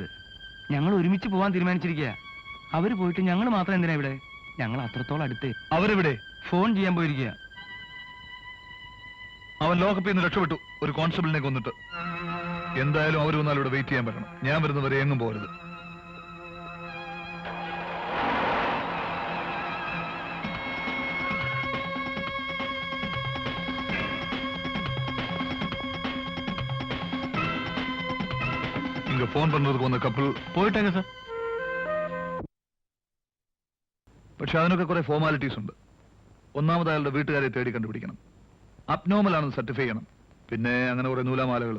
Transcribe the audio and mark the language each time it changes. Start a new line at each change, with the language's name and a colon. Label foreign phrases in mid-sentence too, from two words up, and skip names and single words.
Malayalam: ഞങ്ങൾ ഒരുമിച്ച് പോവാൻ തീരുമാനിച്ചിരിക്കുക. അവര് പോയിട്ട് ഞങ്ങൾ മാത്രം എന്തിനാ ഇവിടെ? ഞങ്ങൾ അത്രത്തോളം അടുത്ത്. അവരെവിടെ? ഫോൺ ചെയ്യാൻ പോയിരിക്കുക. അവൻ ലോകപ്പിൽ നിന്ന് രക്ഷപ്പെട്ടു, ഒരു കോൺസ്റ്റബിളിനെ കൊന്നിട്ട്. എന്തായാലും അവർ വന്നാൽ ഇവിടെ വെയിറ്റ് ചെയ്യാൻ പറ്റണം. ഞാൻ വരുന്നവരെ എങ്ങും പോകരുത്.
Tamil: இங்க போன் பண்றதுக்கு வந்த கப்பல்
Malayalam: പോയിട്ടേங்க സാർ. പക്ഷെ അതിനൊക്കെ കുറെ ഫോർമാലിറ്റീസ് ഉണ്ട്. ഒന്നാമത് അയാളുടെ വീട്ടുകാരെ തേടി കണ്ടുപിടിക്കണം. അബ്നോർമൽ ആണെന്ന് സർട്ടിഫൈ ചെയ്യണം. പിന്നെ അങ്ങനെ കുറെ നൂലാമാലകളും.